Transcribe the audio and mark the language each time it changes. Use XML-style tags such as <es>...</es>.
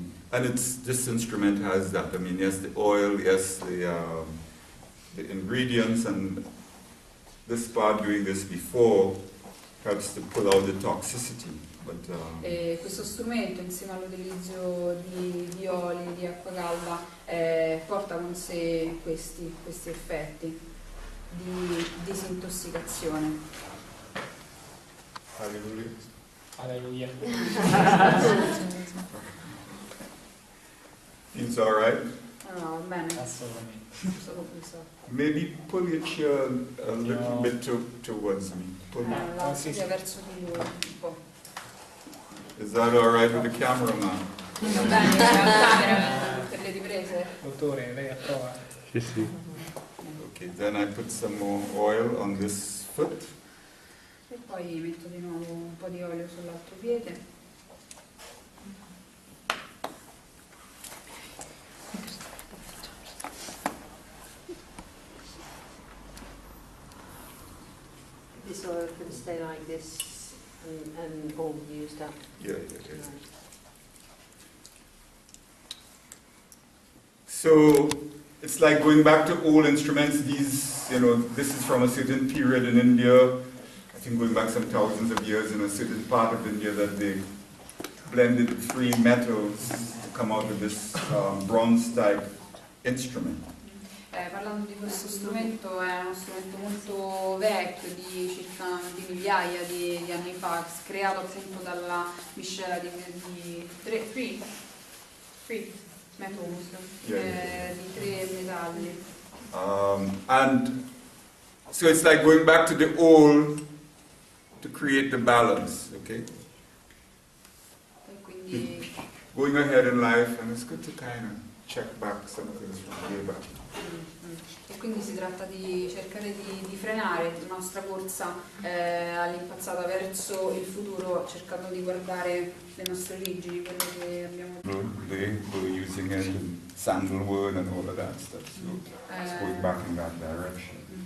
<en>And this instrument has that. Yes, the oil, yes, the ingredients, and this part doing this before helps to pull out the toxicity.</en> <it>E questo strumento, insieme all'utilizzo di oli, di acqua calda, porta con sé questi effetti di disintossicazione. Alleluia.</it> <en>Feels all right?</en> <it>No, bene. Assolutamente. Solo questo.</it> <en>Maybe pull your chair a little bit towards me.</en> <it>Sì, verso di lui un po'.</it> <en>Is that all right with the cameraman?</en> <it>Va bene, la camera per le riprese. Dottore, lei approva? Sì.</it> <en>Okay, then I put some more oil on this foot.</en> <it>E poi metto di nuovo un po' di olio sull'altro piede.</it> <en>or can stay like this and all used up? Yeah. So it's like going back to old instruments. These, this is from a certain period in India. I think going back some thousands of years in a certain part of India that they blended 3 metals to come out with this bronze-type instrument.</en> <it>Parlando di questo strumento, è uno strumento molto vecchio, di circa di migliaia di anni fa, creato appunto dalla miscela di 3 metals, di 3 metalli.</it> <en>And so it's like going back to the old to create the balance, okay?</en> <it>E quindi</it> <en>Going ahead in life, and it's good to kind of check back some things from way back.</en> <it>E quindi si tratta di cercare di frenare la nostra corsa all'impazzata verso il futuro, cercando di guardare le nostre origini, quello che abbiamo.</it> <en>They were using it in sandalwood and all of that stuff, so it's going back in that direction.</en>